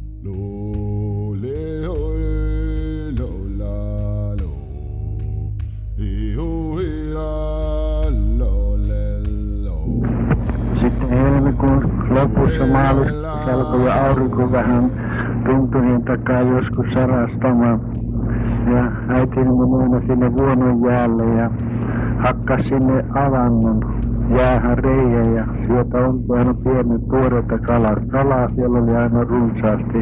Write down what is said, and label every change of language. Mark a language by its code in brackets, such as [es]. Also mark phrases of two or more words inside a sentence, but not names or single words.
[fi] Lo, le, ho, lo, la, lo. I, ho, hi, la, lo, le, lo. Sitten helmikuun lopussa maaliskuussa alkoi jo aurinko vähän tunturien takaa joskus sarastamaan. Ja äitini meni aina sinne vuonon jäälle ja hakkas sinne avannon jäähän reijän ja sieltä on aina pienet tuoreita kalaa siellä oli aina runsaasti.